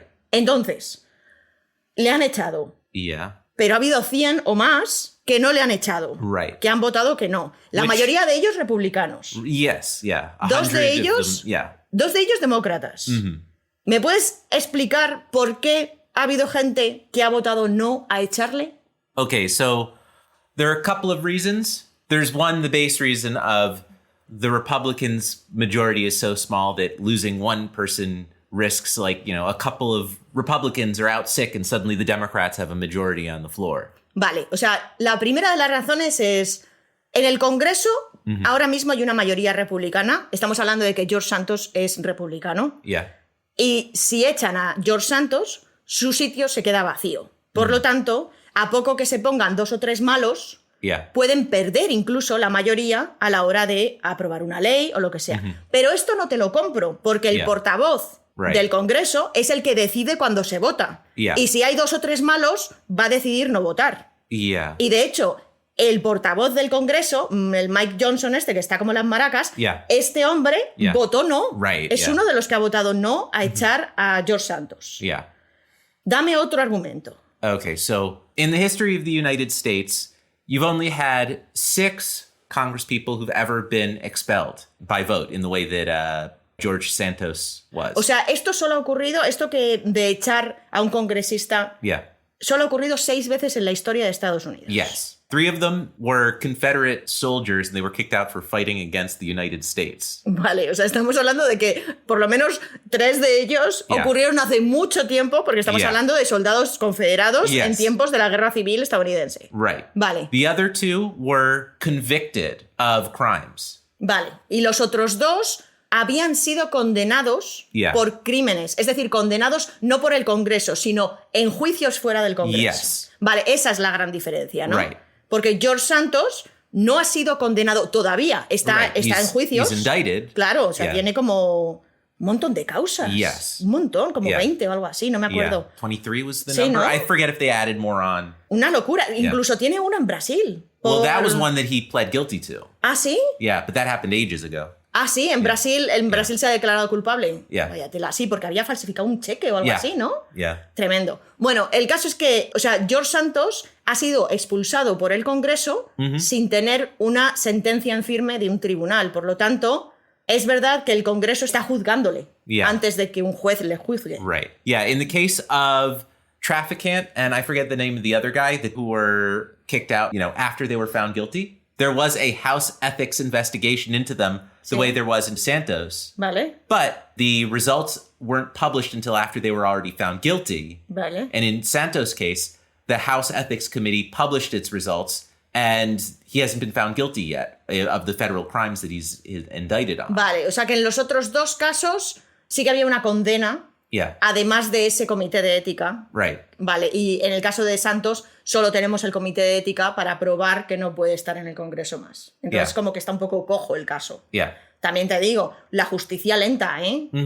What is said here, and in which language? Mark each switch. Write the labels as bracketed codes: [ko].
[es] Entonces, le han echado. Pero ha habido 100 o más que no le han echado, que han votado que no. La mayoría de ellos republicanos. Dos de ellos demócratas. ¿Me puedes explicar por qué ha habido gente que ha votado no a echarle? [en] Okay, so there are a couple of reasons. There's one, the base reason of the Republicans' majority is so small that losing one person risks, like, you know, a couple of Republicans are out sick and suddenly the Democrats have a majority on the floor. [es] Vale, o sea, la primera de las razones es, en el Congreso ahora mismo hay una mayoría republicana. Estamos hablando de que George Santos es republicano. Y si echan a George Santos, su sitio se queda vacío. Por lo tanto, a poco que se pongan 2 o 3 malos, pueden perder incluso la mayoría a la hora de aprobar una ley o lo que sea. Pero esto no te lo compro, porque el portavoz del Congreso es el que decide cuando se vota. Y si hay 2 o 3 malos, va a decidir no votar. Y de hecho, el portavoz del Congreso, el Mike Johnson que está como las maracas, este hombre votó no. Es uno de los que ha votado no a echar a George Santos. Dame otro argumento. [en] Okay, so in the history of the United States, you've only had 6 congresspeople who've ever been expelled by vote in the way that George Santos was. [es] O sea, esto solo ha ocurrido, esto que de echar a un congresista, solo ha ocurrido 6 veces en la historia de Estados Unidos. [en] 3 of them were Confederate soldiers and they were kicked out for fighting against the United States. [es] Vale, o sea, estamos hablando de que por lo menos 3 de ellos ocurrieron hace mucho tiempo, porque estamos hablando de soldados confederados en tiempos de la Guerra Civil estadounidense. Vale. [en] The other 2 were convicted of crimes. [es] Vale, y los otros 2 habían sido condenados por crímenes, es decir, condenados no por el Congreso, sino en juicios fuera del Congreso. Vale, esa es la gran diferencia, ¿no? Porque George Santos no ha sido condenado todavía, está en juicios. [en] He's indicted. [es] Claro, o sea, tiene como un montón de causas. Un montón, como 20 o algo así, no me acuerdo. [en] 23 was the number. [es] ¿No? [en] I forget if they added more on. [es] Una locura. Incluso tiene uno en Brasil. [en] Well, that was one that he pled guilty to. [es] ¿Ah, sí? [en] Yeah, but that happened ages ago. [es] Ah, sí, en Brasil se ha declarado culpable. Vaya tela, sí, porque había falsificado un cheque o algo así, ¿no? Tremendo. Bueno, el caso es que, o sea, George Santos ha sido expulsado por el Congreso sin tener una sentencia en firme de un tribunal. Por lo tanto, es verdad que el Congreso está juzgándole antes de que un juez le juzgue. [en] In the case of Traficant, and I forget the name of the other guy who were kicked out, you know, after they were found guilty, there was a House ethics investigation into them the way there was in Santos. [es] Vale. [en] But the results weren't published until after they were already found guilty. [es] Vale. [en] And in Santos' case, the House Ethics Committee published its results, and he hasn't been found guilty yet of the federal crimes that he's indicted on. [es] Vale, o sea que en los otros 2 casos sí que había una condena, además de ese comité de ética. Vale, y en el caso de Santos solo tenemos el comité de ética para probar que no puede estar en el Congreso más. Entonces como que está un poco cojo el caso. También te digo, la justicia lenta, ¿eh?